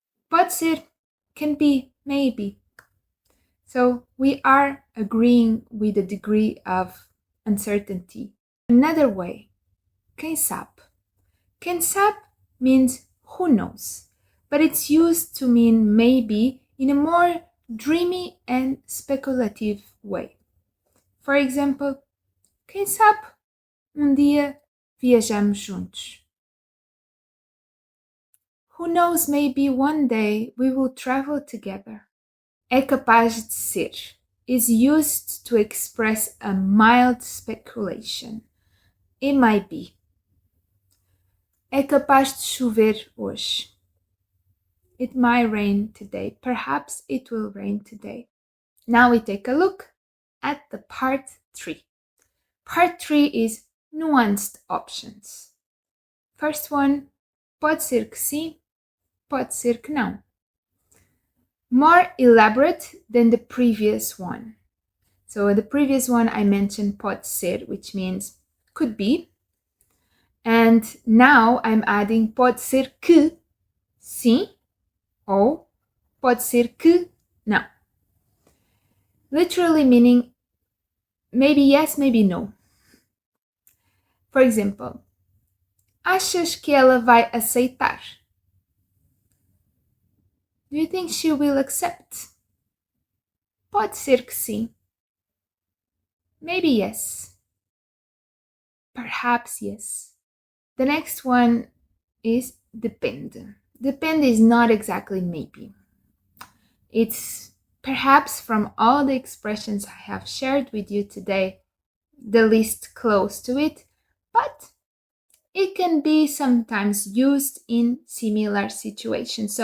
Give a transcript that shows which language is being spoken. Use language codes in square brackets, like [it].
[pt] Pode ser [en] can be maybe. So we are agreeing with a degree of uncertainty. Another way, [pt] quem sabe? Quem sabe [en] means who knows, but it's used to mean maybe in a more dreamy and speculative way. For example, [pt] quem sabe dia viajamos juntos? [en] Who knows, maybe one day we will travel together. [pt] É capaz de ser [en] is used to express a mild speculation. It might be. [pt] É capaz de chover hoje. [en] It might rain today. Perhaps it will rain today. Now we take a look at the part 3. Part 3 is nuanced options. First one, [pt] pode ser que sim, pode ser que não. [en] More elaborate than the previous one. So in the previous one I mentioned [pt] pode ser, [en] which means could be. And now I'm adding [pt] pode ser que sim ou pode ser que não. [en] Literally meaning maybe yes, maybe no. For example, [pt] achas que ela vai aceitar? [en] Do you think she will accept? [pt] Pode ser que sim. [en] Maybe yes. Perhaps yes. The next one is depende. Depende is not exactly maybe. It's perhaps from all the expressions I have shared with you today, the least close to it, but it can be sometimes used in similar situations.